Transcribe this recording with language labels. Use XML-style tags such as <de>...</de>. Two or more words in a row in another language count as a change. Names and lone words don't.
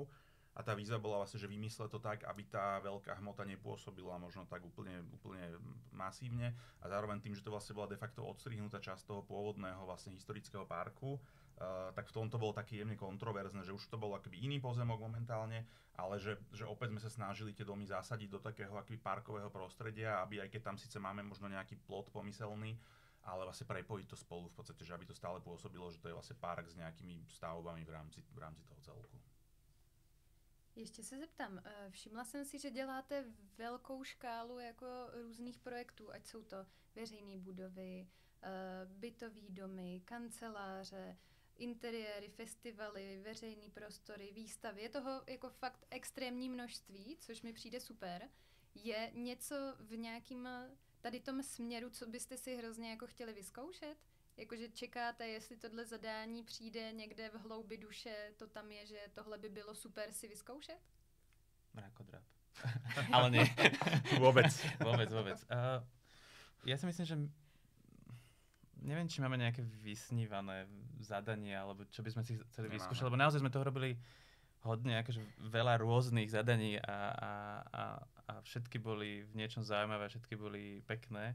<sk>A tá výzva bola vlastne, že vymysleť to tak, aby tá veľká hmota nepôsobila možno tak úplne masívne a zároveň tým, že to vlastne bola de facto odstrihnutá časť toho pôvodného vlastne historického parku, tak v tomto bolo také jemne kontroverzné, že už to bol akoby iný pozemok momentálne, ale že opäť sme sa snažili tie domy zasadiť do takého akoby parkového prostredia, aby aj keď tam síce máme možno nejaký plot pomyselný, ale vlastne prepojiť to spolu v podstate, že aby to stále pôsobilo, že to je vlastne park s nejakými stavbami v rámci toho celku.</sk> <cs>Ještě se zeptám, všimla jsem si, že děláte velkou škálu jako různých projektů, ať jsou to veřejné budovy, bytový domy, kanceláře, interiéry, festivaly, veřejné prostory, výstavy. Je toho jako fakt extrémní množství, což mi přijde super. Je něco v nějakým tady tom směru, co byste si hrozně jako chtěli vyzkoušet? Jakože čekáte, jestli tohle zadání přijde někde v hloubi duše, to tam je, že tohle by bylo super si vyzkoušet?</cs> <sk>Mrakodrap. Ale nie. Vôbec. Ja si myslím, že neviem, či máme nejaké vysnívané zadanie, alebo čo by sme si chceli vyskúšať, lebo naozaj sme toho robili hodne, akože veľa rôznych zadaní a všetky boli v niečom zaujímavé, všetky boli pekné.</sk>